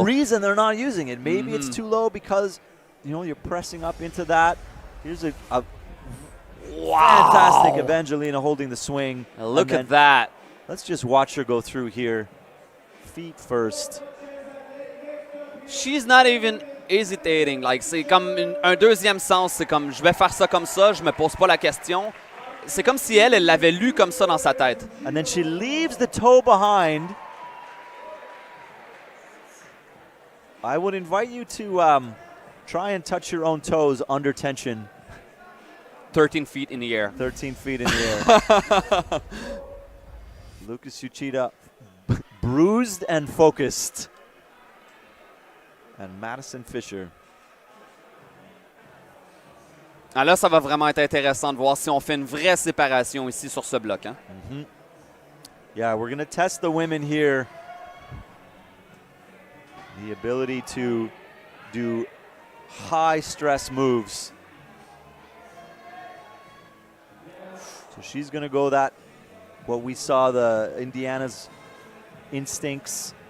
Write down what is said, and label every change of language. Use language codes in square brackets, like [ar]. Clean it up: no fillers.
[en] a reason they're not using it. Maybe it's too low because, you know, you're pressing up into that. Here's a fantastic Evangelina holding the swing. Now look at that. Let's just watch her go through here. Feet first. She's not even hesitating. [fr] Like, c'est comme un deuxième sens. C'est comme, je vais faire ça comme ça, je me pose pas la question. C'est comme si elle l'avait lu comme ça dans sa tête. [en] And then she leaves the toe behind. I would invite you to try and touch your own toes under tension. 13 feet in the air. 13 feet in the air. Lucas Uchida, bruised and focused. And Madison Fisher. [fr] Ah, là, ça va vraiment être intéressant de voir si on fait une vraie séparation ici sur ce bloc. Hein? [en] Yeah, we're going to test the women here. The ability to do high stress moves. So she's going to go that what we saw, the Indiana's instincts.